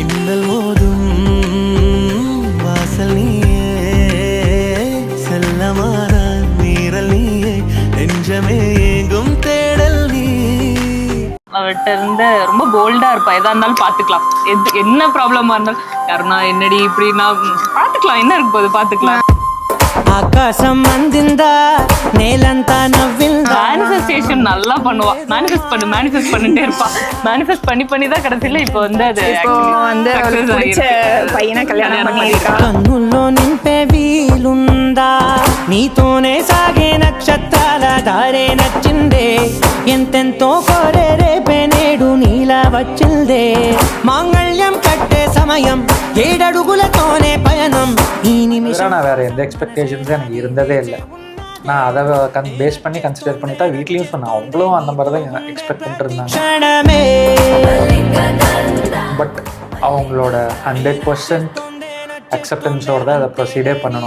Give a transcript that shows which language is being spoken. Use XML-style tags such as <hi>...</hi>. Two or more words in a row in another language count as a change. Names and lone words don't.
<ta>மின்னல் மோதும் வாசல் நீயே, செல்லமான நீரல் நீயே, நெஞ்சமே ஏங்கும் தேடல் நீ. அவர்கிட்ட இருந்து ரொம்ப போல்டா இருப்பா. எதா இருந்தாலும் பாத்துக்கலாம், என்ன ப்ராப்ளமா இருந்தாலும் யாருன்னா என்னடி இப்படின்னா பாத்துக்கலாம், என்ன இருக்கு போது பாத்துக்கலாம்.</ta> <te>ఆకాశం అందిందా నేలంతా నవ్విందా.</te> <ta>மேனிஃபெஸ்டேஷன் நல்லா பண்ணுவா. மேனிஃபெஸ்ட் பண்ணிட்டே இருப்பா. மேனிஃபெஸ்ட் பண்ணி தான் கடைசியில இப்போ வந்து அது வந்து பிடிச்ச பையனை கல்யாணம் பண்ணிருக்கா.</ta> <te>కన్నుల్లో నింపే వీలుందా, నీతోనే సాగే నక్షత్రాల దారే నచ్చిందే, ఎంతెంతో కోరే రేపే నేడు నీలా వచ్చిందే. మాంగళ్యం కట్టే సమయం 7 అడుగులతోనే పయనం ఈ నిమిషం.</te> <ta>நான் வேற எந்த எக்ஸ்பெக்டேஷன்ஸும் எனக்கு இருந்ததே இல்லை. நான் அதை பேஸ் பண்ணி கன்சிடர் பண்ணி தான் வீட்லேயும் சொன்னேன். அவங்களும் அந்த மாதிரி தான் எக்ஸ்பெக்ட் பண்ணிட்டு இருந்தாங்க. பட் அவங்களோட 100% அக்செப்டன்ஸோடு தான் அதை ப்ரொசீடே பண்ணணும்.</ta>